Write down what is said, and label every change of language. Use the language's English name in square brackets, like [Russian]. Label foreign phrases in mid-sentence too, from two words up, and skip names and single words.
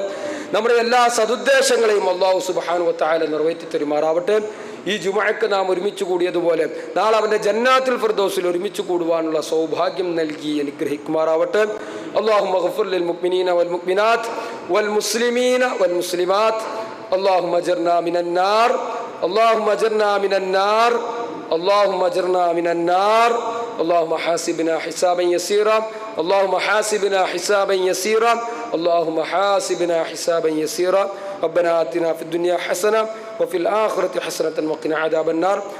[Malayalam] നമ്മുടെ എല്ലാ സദുദ്ദേശങ്ങളെയും [Arabic] الله سبحانه وتعالى [Malayalam] നിറവേറ്റി തരുമാറാവട്ടെ. ഈ ജുമുഅക്ക് നാം ഒരുമിച്ച് കൂടിയതുപോലെ നാളെ അവൻ്റെ [Arabic] جنات الفردوس [Malayalam] ഒരുമിച്ച് കൂടുവാനുള്ള സൗഭാഗ്യം നൽകി അനുഗ്രഹിക്കുമാറാവട്ടെ. [Arabic] اللهم اغفر للمؤمنين والمؤمنات والمسلمين والمسلمات. اللهم اجرنا من النار، اللهم اجرنا من النار، اللهم اجرنا من النار. اللهم حاسبنا حسابا يسيرا، اللهم حاسبنا حسابا يسيرا، اللهم حاسبنا حسابا يسيرا. ربنا آتنا في الدنيا حسنة وفي الآخرة حسنة وقنا عذاب النار.